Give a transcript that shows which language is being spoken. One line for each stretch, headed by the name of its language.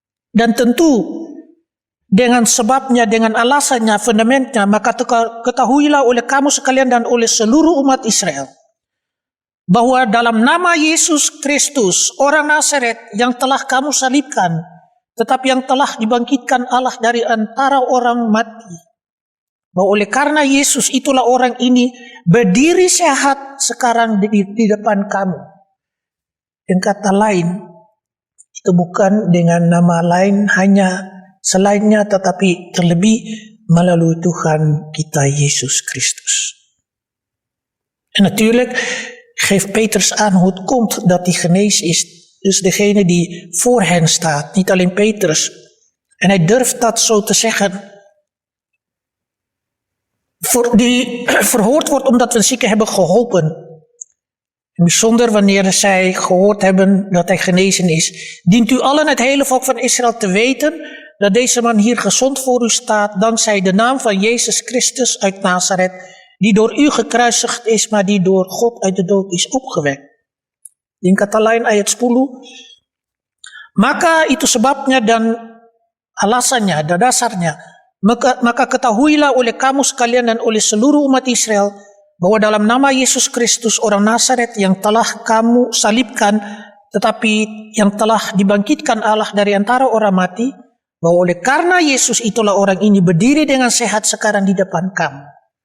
Indonesian: Dan tentu dengan sebabnya, dengan alasannya, fundamentnya, maka ketahuilah oleh kamu sekalian dan oleh seluruh umat Israel bahwa dalam nama Yesus Kristus, orang Nazaret yang telah kamu salibkan, tetapi yang telah dibangkitkan Allah dari antara orang mati, bahwa oleh karena Yesus itulah orang ini berdiri sehat sekarang di depan kamu. Dengan kata lain, itu bukan dengan nama lain hanya selainnya, tetapi terlebih melalui Tuhan kita Yesus Christus.
Dutch: En natuurlijk geeft Petrus aan hoe het komt dat hij genezen is. Dus degene die voor hen staat, niet alleen Petrus. En hij durft dat zo te zeggen. Die verhoord wordt omdat we een zieke hebben geholpen. En bijzonder wanneer zij gehoord hebben dat hij genezen is. Dient u allen het hele volk van Israël te weten dat deze man hier gezond voor u staat, dankzij de naam van Jezus Christus uit Nazareth, die door u gekruisigd is, maar die door God uit de dood is opgewekt.
Indonesian: Di kata lain ayat 10, maka itu sebabnya dan alasannya dan dasarnya, maka ketahuilah oleh kamu sekalian dan oleh seluruh umat Israel, bahwa dalam nama Yesus Kristus orang Nazaret yang telah kamu salibkan, tetapi yang telah dibangkitkan Allah dari antara orang mati, bahwa oleh karena Yesus itulah orang ini berdiri dengan sehat sekarang di depan kamu.